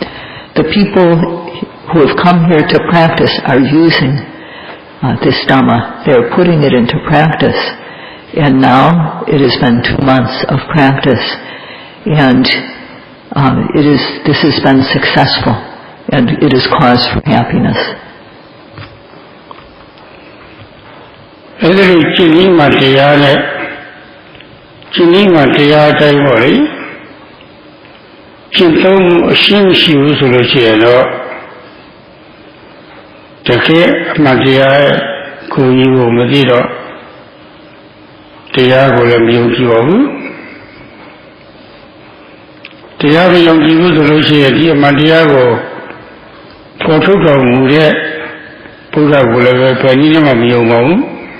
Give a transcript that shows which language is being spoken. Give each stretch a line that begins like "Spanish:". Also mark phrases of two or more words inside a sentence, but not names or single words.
English: The people who have come here to practice are using this Dhamma. They are putting it into practice. And now it has been 2 months of practice, and this has been successful, and it is cause for happiness.
Burmese: အဲ့ဒီလိုကျင့်ပြီးမှတရားနဲ့ကျင့်ပြီးမှတရားတိုင်းပေါ့လေကျင့်သုံးအရှင်းရှိဘူးဆိုလို့ရှိရင်တော့ တကယ်အမှန်တရားကိုယ်ကြီးကိုမသိတော့တရားကိုလည်းမယုံကြည်ပါဘူးတရားမယုံကြည်ဘူးဆိုလို့ရှိရင်ဒီအမှန်တရားကိုပေါ်ထုတ်တော်မူတဲ့ဘုရားကိုလည်းပဲဘယ်နည်းနဲ့မှမယုံပါဘူး